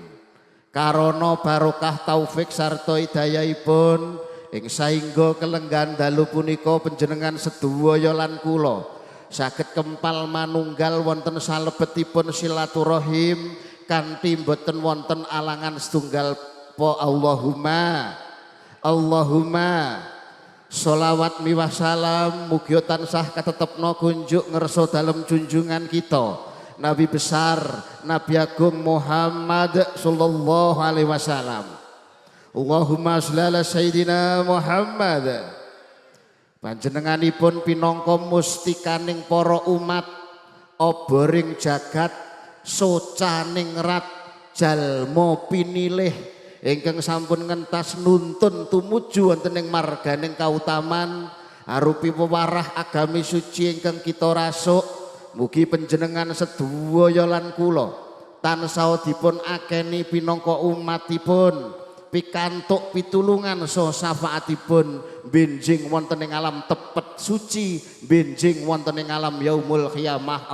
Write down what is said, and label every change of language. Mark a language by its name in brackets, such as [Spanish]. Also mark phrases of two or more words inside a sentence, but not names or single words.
[Javanese] Karana barokah taufik sarta hidayahipun ing saengga kelenggan dalu punika panjenengan sedaya lan kula saged kempal manunggal wonten salebetipun silaturahim kanthi boten wonten alangan setunggal po Allahumma sholawat miwah salam mugi tansah katetepna kunjuk ngerso dalem junjungan kita Nabi besar Nabi Agung Muhammad [Arabic] صلى الله عليه وسلم. اللهم صل على سيدنا محمد. [Javanese] Panjenenganipun pinangka mustikaning para umat oboring jagat socaning rat jalma pinilih ingkang sampun ngentas nuntun tumuju wonten ing marganing kautaman arupi pewarah agami suci ingkang kita rasuk mugi panjenengan sedaya lan kula tansah dipun akeni pinangka umatipun pikantuk pitulungan saha syafaatipun benjing wonten ing alam tepet suci benjing wonten ing alam [Arabic] يوم القيامة.